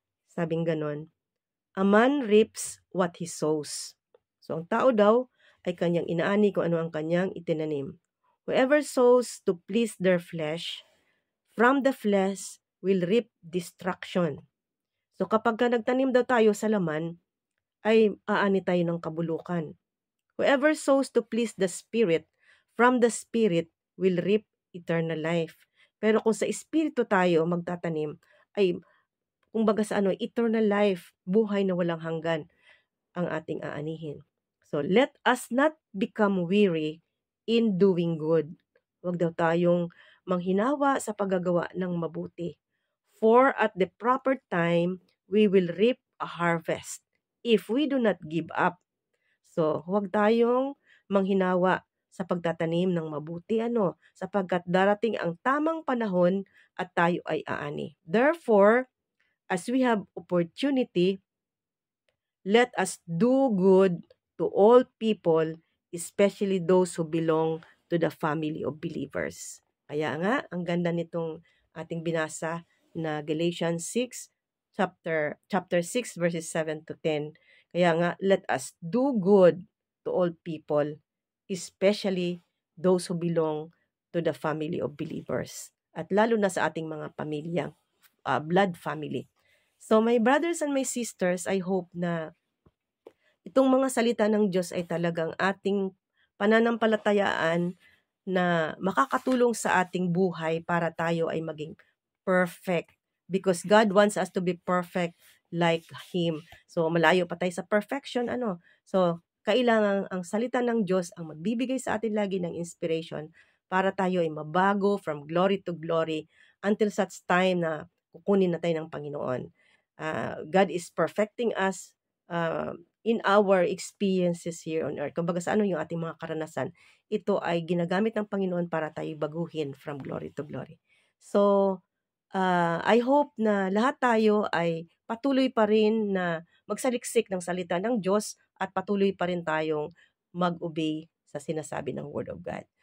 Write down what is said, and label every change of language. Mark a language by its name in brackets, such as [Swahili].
[Filipino] Sabing ganon, [English] a man reaps what he sows. [Filipino] So, ang tao daw ay kanyang inaani kung ano ang kanyang itinanim. [English] Whoever sows to please their flesh, from the flesh will reap destruction. [Filipino] So kapag nagtanim daw tayo sa laman, ay aani tayo ng kabulukan. [English] Whoever sows to please the Spirit, from the Spirit will reap eternal life. [Filipino] Pero kung sa Espiritu tayo magtatanim, ay kumbaga sa eternal life, buhay na walang hanggan ang ating aanihin. [English] So let us not become weary in doing good. [Filipino] Huwag daw tayong manghinawa sa paggagawa ng mabuti. [English] For at the proper time, we will reap a harvest if we do not give up. So, [Filipino] huwag tayong manghinawa sa pagtatanim ng mabuti, sapagkat darating ang tamang panahon at tayo ay aani. [English] Therefore, as we have opportunity, let us do good to all people, especially those who belong to the family of believers. [Filipino] Kaya nga, ang ganda nitong ating binasa na Galatians 6, chapter 6, verses 7 to 10. Kaya nga, [English] let us do good to all people, especially those who belong to the family of believers. [Filipino] At lalo na sa ating mga pamilyang blood family. [English] So my brothers and my sisters, I hope [Filipino] na itong mga salita ng Diyos ay talagang ating pananampalatayaan na makakatulong sa ating buhay para tayo ay maging perfect. [English] Because God wants us to be perfect like Him. [Filipino] So, malayo pa tayo sa perfection, So, kailangan ang salita ng Diyos ang magbibigay sa atin lagi ng inspiration para tayo ay mabago [English] from glory to glory until such time [Filipino] na kukunin na tayo ng Panginoon. [English] God is perfecting us in our experiences here on earth. [Filipino] Kumbaga sa yung ating mga karanasan, ito ay ginagamit ng Panginoon para tayo baguhin [English] from glory to glory. So, I hope [Filipino] na lahat tayo ay patuloy pa rin na magsaliksik ng salita ng Diyos at patuloy pa rin tayong mag-obey sa sinasabi ng Word of God.